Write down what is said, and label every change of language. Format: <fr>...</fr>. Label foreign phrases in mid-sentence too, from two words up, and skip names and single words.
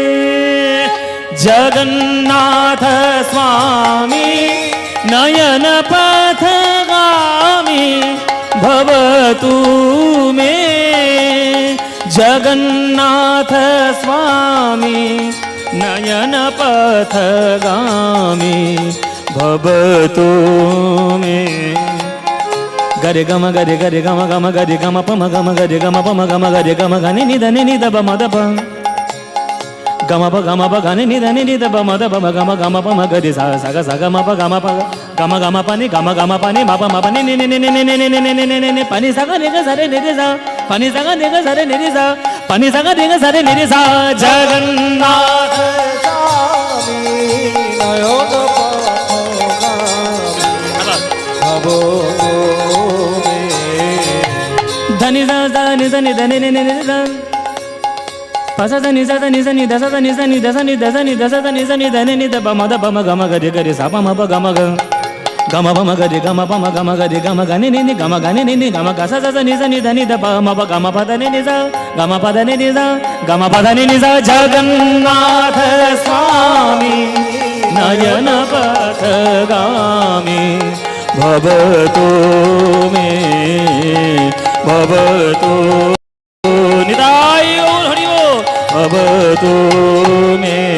<sa>জগন্নাথ স্বামী নয়ন পথগামী ভবতু মে। জগন্নাথ স্বামী নয়ন পথগামী ভবতু মে। গরে গম গরে গরে গম গম গরে গম পম গম গরে গম পম গম গরে গম গনি নিদ মদ প গম প গনি নিদ প মদ প গম গম পম গরে সা সগ সগ ম প গম প গম গম পানি গম পানি ম প ম পানি নি নি নি নি নি নি নি নি নি পানি সগ নি গ সরে নি রে সা পানি সগ নি গ সরে নি রে সা পানি সগ নি গ সরে নি রে সা। জগন্নাথ স্বামী নয়ন পাথগামী ভবতু মে। ধনি দা ধনি ধনি ধনি নি নি নি পসা ধনি সা ধনি সনি দসা ধনি সনি দসনি দসনি দসা ধনি সনি ধনি নি দ প ম দ প ম গম গরে গরে সা প ম প গম গ গম প ম গরে গম প ম গম গরে গম গনি নি নি গম গনি নি নি গম গ সা সা নি সনি ধনি দ প ম প গম প ধনি নি সা গম প ধনি নি সা গম প ধনি নি সা। জগন্নাথ স্বামী নয়ন পথগামী ভবতু মে।</sa> <bn>ভবতু নিতাই গৌর হরি বল।</bn> <sa>ভবতু মে।</sa>